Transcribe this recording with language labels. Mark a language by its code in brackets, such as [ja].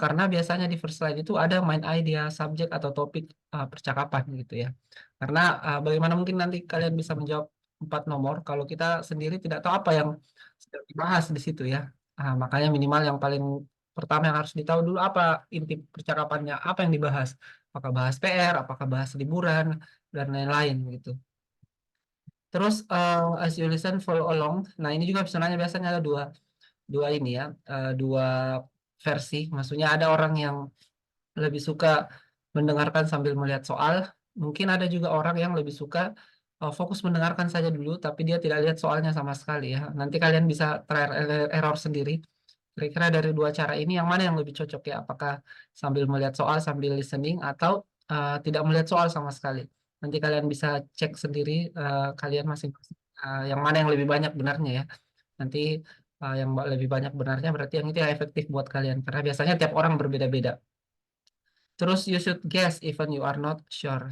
[id] Karena biasanya di first line itu ada main idea, subjek atau topik percakapan gitu ya. Karena bagaimana mungkin nanti kalian bisa menjawab 4 nomor kalau kita sendiri tidak tahu apa yang sedang dibahas di situ ya. Makanya minimal yang paling pertama yang harus ditahu dulu apa inti percakapannya, apa yang dibahas. Apakah bahas PR, apakah bahas liburan, dan lain-lain gitu. [en] Terus as you listen, follow along. [id] Nah ini juga sebenarnya biasanya ada dua, dua ini ya, dua versi. Maksudnya ada orang yang lebih suka mendengarkan sambil melihat soal. Mungkin ada juga orang yang lebih suka fokus mendengarkan saja dulu, tapi dia tidak lihat soalnya sama sekali ya. Nanti kalian bisa trial error sendiri. Kira-kira dari dua cara ini yang mana yang lebih cocok ya? Apakah sambil melihat soal sambil listening atau tidak melihat soal sama sekali? Nanti kalian bisa cek sendiri kalian masing-masing yang mana yang lebih banyak benarnya ya. Nanti yang lebih banyak benarnya berarti yang itu yang efektif buat kalian karena biasanya tiap orang berbeda-beda. [en] Terus you should guess even you are not sure.